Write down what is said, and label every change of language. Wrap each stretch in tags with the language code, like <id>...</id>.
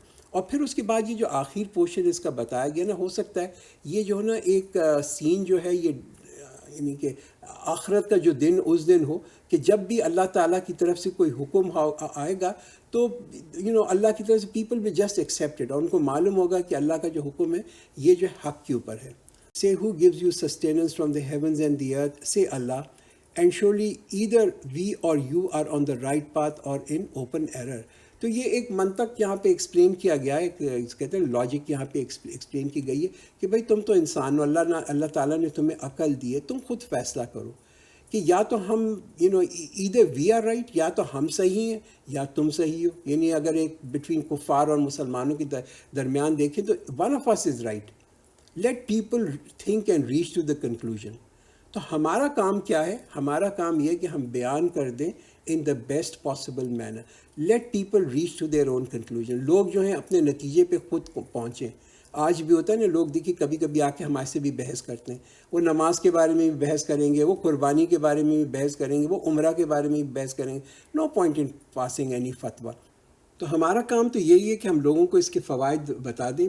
<ur>اور پھر اس کے بعد یہ جو آخر پورشن اس کا بتایا گیا نا، ہو سکتا ہے یہ جو ہے نا ایک سین جو ہے یہ یعنی کہ آخرت کا جو دن اس دن ہو کہ جب بھی اللہ تعالیٰ کی طرف سے کوئی حکم آئے گا تو اللہ کی طرف سے people</ur> <en>will just accept it،</en> <ur>اور ان کو معلوم ہوگا کہ اللہ کا جو حکم ہے یہ جو حق کے اوپر ہے.</ur> <en>Say who gives you sustenance from the heavens and the earth? Say Allah. And surely either we or you are on the right path or in open error.</en> <ur>تو یہ ایک منطق یہاں پہ ایکسپلین کیا گیا ہے، کہتے ہیں لاجک یہاں پہ ایکسپلین کی گئی ہے کہ بھائی تم تو انسان ہو، اللہ تعالیٰ نے تمہیں عقل دی ہے، تم خود فیصلہ کرو کہ یا تو ہم</ur> <en>either we are right،</en> <ur>یا تو ہم صحیح ہیں یا تم صحیح ہو. یعنی اگر ایک بٹوین کفار اور مسلمانوں کے درمیان دیکھیں تو</ur> <en>one of us is right. Let people think and reach to the conclusion.</en> <ur>تو ہمارا کام کیا ہے؟ ہمارا کام یہ کہ ہم بیان کر دیں</ur> <en>in the best possible manner. Let people reach to their own conclusion.</en> <ur>لوگ جو ہیں اپنے نتیجے پہ خود پہنچیں. آج بھی ہوتا ہے نا، لوگ دیکھیے کبھی کبھی آ کے ہمارے سے بھی بحث کرتے ہیں. وہ نماز کے بارے میں بھی بحث کریں گے، وہ قربانی کے بارے میں بھی بحث کریں گے، وہ عمرہ کے بارے میں بھی بحث کریں گے.</ur> <en>No point in passing any fatwa.</en> <ur>تو ہمارا کام تو یہی ہے کہ ہم لوگوں کو اس کے فوائد بتا دیں.</ur>